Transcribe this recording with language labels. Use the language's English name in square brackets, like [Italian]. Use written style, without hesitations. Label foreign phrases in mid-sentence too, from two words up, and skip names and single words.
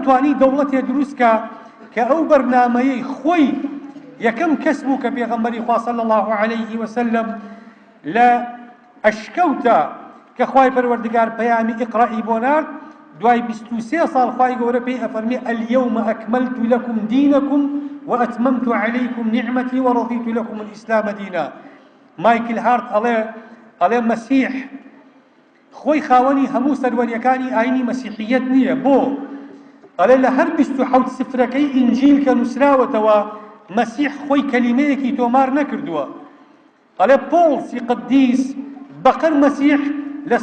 [Central Kurdish] توانی دەوڵەتێ دروستکە کە ئەو بەرنامەیەی خۆی یەکەم کەس بوو کە پێغەمبەری خوا [Arabic] صلی الله عليه وسلم [Central Kurdish] لە ئەشکەوتە کە خوای پەروەردگار پەیامی ئیقڕەئی بۆ نارد دوای 23 ساڵ خوای گەورە پێی ئەفەرمێ [Arabic] اليوم أكملت لكم دينكم وأتممت عليكم نعمتي ورضيت لكم الإسلام دينا [Central Kurdish] مایکل هارت ئەڵێ مەسیح خۆی خاوەنی هەموو سەروەریەکانی ئاینی مەسیحیەت نییە بۆ ئەڵێ لە هەر 27 سفرەکەی ئینجیل کە نووسراوەتەوە مەسیح خۆی کەلیمەیەکی تۆمار نەکردووە ئەڵێ پۆڵسی قدیس بەقەر مەسیح لە